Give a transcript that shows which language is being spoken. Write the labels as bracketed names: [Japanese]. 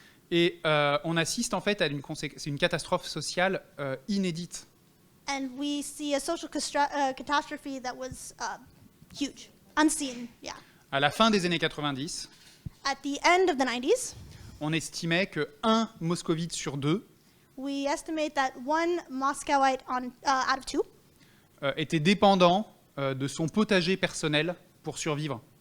[French] Et on assiste en fait à c'est une catastrophe sociale inédite. [English] And we see a social catastrophe that was huge, unseen, yeah. [French] À la fin des années 90, [English] At the end of the 90s, [French] on estimait que 1 moscovite sur 2 [English] we estimate that one Moscowite out of 2 [French] était dépendant de son potager personnel pour survivre,